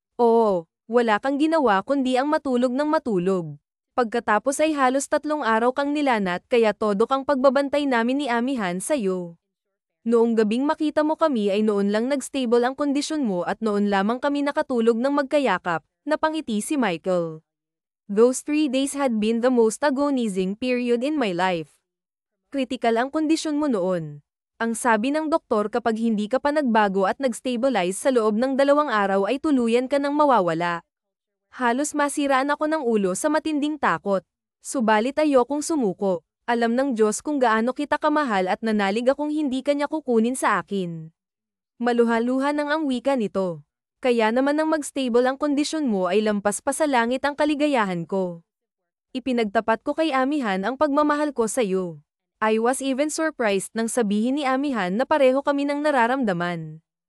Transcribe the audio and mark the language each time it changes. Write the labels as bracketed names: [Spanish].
[Filipino] Oo, wala kang ginawa kundi ang matulog ng matulog. Pagkatapos ay halos 3 araw kang nilanat kaya todo kang pagbabantay namin ni Amihan sa'yo. Noong gabing makita mo kami ay noon lang nag-stable ang kondisyon mo at noon lamang kami nakatulog ng magkayakap, napangiti si Michael. [English] Those 3 days had been the most agonizing period in my life. [Filipino] Kritikal ang kondisyon mo noon. Ang sabi ng doktor kapag hindi ka pa nagbago at nag-stabilize sa loob ng 2 araw ay tuluyan ka nang mawawala. Halos masiraan ako ng ulo sa matinding takot. Subalit ayokong sumuko. Alam ng Diyos kung gaano kita kamahal at nanalig akong hindi kanya kukunin sa akin. Maluha-luha nang ang wika nito. Kaya naman nang mag-stable ang kondisyon mo ay lampas pa sa langit ang kaligayahan ko. Ipinagtapat ko kay Amihan ang pagmamahal ko sa'yo. [English] I was even surprised [Filipino] nang sabihin ni Amihan na pareho kami ng nararamdaman.